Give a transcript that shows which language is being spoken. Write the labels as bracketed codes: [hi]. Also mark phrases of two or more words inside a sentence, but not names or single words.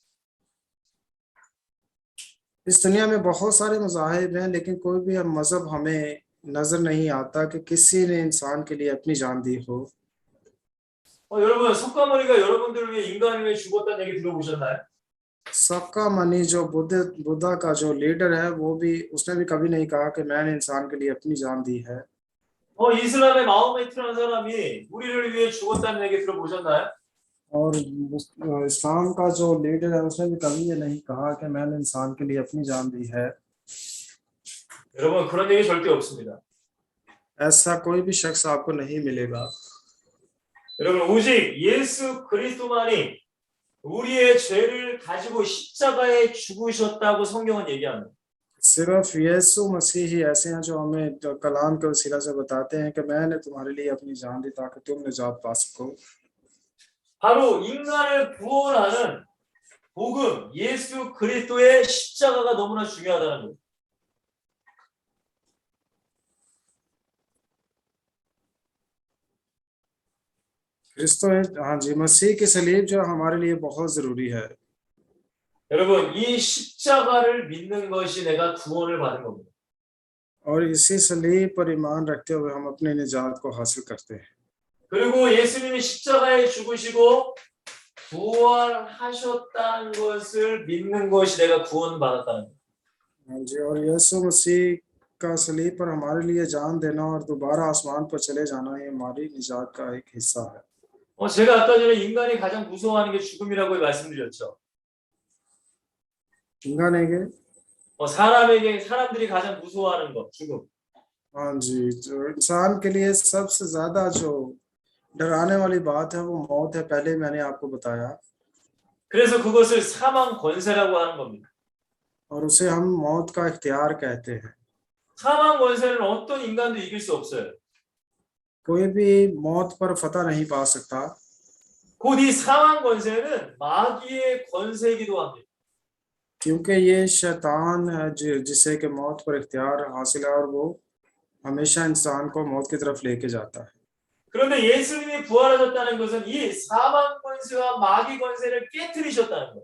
[ur] اس دنیا میں بہت سارے مذاہب ہیں، لیکن کوئی بھی مذہب ہمیں نظر نہیں آتا کہ کسی نے انسان کے لیے اپنی جان دی ہو. [ko] 여러분 석가모니가 여러분들을 위해 인간을 위해 죽었다는 얘기 들어보셨나요? [ur] سبکا منی جو بدھا کا جو لیڈر ہے، وہ بھی اس نے بھی کبھی نہیں کہا کہ میں نے انسان کے لیے اپنی جان دی ہے. [ko] 이슬람의 마호메트라는 사람이 우리를 위해 죽었다는 얘기 들어보셨나요? [ur] اور اسلام کا جو لیڈر ہے اس نے بھی کبھی یہ نہیں کہا کہ میں نے انسان کے لیے اپنی جان دی ہے. [ko] 여러분 그런 얘기 절대 없습니다. [ur] ایسا کوئی بھی شخص آپ کو نہیں ملے گا. [ko] 여러분 오직 예수 그리스도만이 우리의 죄를 가지고 십자가에 죽으셨다고 성경은 얘기합니다. [ur] صرف یسوع مسیح ہی ایسے ہیں جو ہمیں کلام کے وسیلہ سے بتاتے ہیں کہ میں نے تمہارے لیے اپنی جان دی تاکہ تم نجات پا سکو. [ko] 바로 인간을 구원하는 복음, 예수 그리스도의 십자가가 너무나 중요하다는 거예요. [ur] ہاں جی، مسیح کی صلیب جو ہمارے لیے بہت ضروری ہے. [ko] 여러분 이 십자가를 믿는 것이 내가 구원을 받은 겁니다. [ur] اور اسی صلیب پر ایمان رکھتے ہوئے ہم اپنے نجات کو حاصل کرتے ہیں. [ko] 그리고 예수님이 십자가에 죽으시고 부활하셨다는 것을 믿는 것이 내가 구원받았다는 거예요. [ur] ہاں جی، اور یسوع مسیح کا صلیب پر ہمارے لیے جان دینا اور دوبارہ آسمان پر چلے جانا، یہ ہماری نجات کا ایک حصہ ہے. [ko] 제가 아까 전에 인간이 가장 무서워하는 게 죽음이라고 말씀드렸죠. इंगानेगे 사람들이 가장 무서워하는 거 죽음. [ur] ہاں جی، جو انسان کے لیے سب سے زیادہ جو ڈرانے والی بات ہے وہ موت ہے، پہلے میں نے آپ کو بتایا. [ko] 그래서 그것을 사망 권세라고 하는 겁니다. [ur] اور اسے ہم موت کا اختیار کہتے ہیں. [ko] 사망 권세는 어떤 인간도 이길 수 없어요. [ur] کوئی بھی موت پر فتح نہیں پا سکتا, [ko] 곧 이 사망 권세는 마귀의 권세이기도 합니다. [ur] کیونکہ یہ شیطان ہے جسے کہ موت پر اختیار حاصل ہے اور وہ ہمیشہ انسان کو موت کی طرف لے کے جاتا ہے. [ko] 그런데 예수님이 부활하셨다는 것은 이 사망 권세와 마귀 권세를 깨뜨리셨다는 거예요.